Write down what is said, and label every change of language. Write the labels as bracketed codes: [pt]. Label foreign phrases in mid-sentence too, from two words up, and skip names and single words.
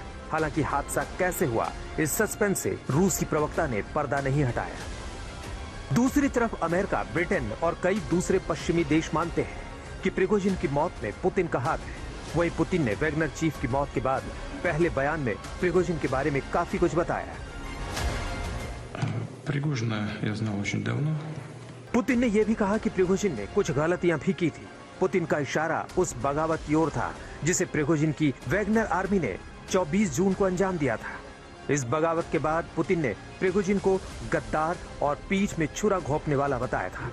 [hi] हालांकि हादसा कैसे हुआ, इस सस्पेंस से रूस की प्रवक्ता ने पर्दा नहीं हटाया। दूसरी तरफ अमेरिका, ब्रिटेन और कई दूसरे पश्चिमी देश मानते हैं कि प्रिगोजिन की मौत में पुतिन का हाथ है। वहीं पुतिन ने वैगनर चीफ की मौत के बाद पहले बयान में प्रिगोजिन के बारे में काफी कुछ बताया। [ru] Пригожина я знал очень давно. [hi] पुतिन ने यह भी कहा कि प्रिगोजिन ने कुछ गलतियां भी की थी। पुतिन का इशारा उस बगावत की ओर था जिसे प्रिगोजिन की वैगनर आर्मी ने 24 जून को अंजाम दिया था। इस बगावत के बाद पुतिन ने प्रिगोजिन को गद्दार और पीठ में छुरा घोंपने वाला बताया था।